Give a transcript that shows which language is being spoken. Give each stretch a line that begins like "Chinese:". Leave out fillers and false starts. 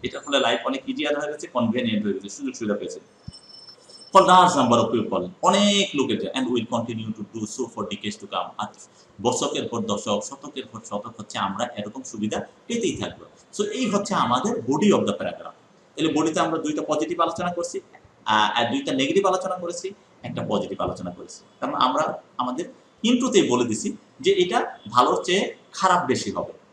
Bangla: এটার ফলে লাইফ অনেক ইজিয়ার হয়ে গেছে, কনভেনিয়েন্ট হয়ে গেছে, সুযোগ সুবিধা পেয়েছে।
English: For large number of people,
Bangla: অনেক লোকের,
English: and will continue to do so for decades to come.
Bangla: আর দশকের পর দশক, শতকের পর শতক হচ্ছে আমরা এরকম সুবিধা পেতেই থাকবো। সো এই হচ্ছে আমাদের বডি অফ দ্য প্যারাগ্রাফ। তাহলে বডিতে আমরা দুইটা পজিটিভ আলোচনা করছি, আর দুইটা নেগেটিভ আলোচনা করেছি, একটা পজিটিভ আলোচনা করেছি। কারণ আমরা আমাদের ইন্ট্রোতেই বলে দিছি যে এটা ভালোর চেয়ে খারাপ বেশি হবে।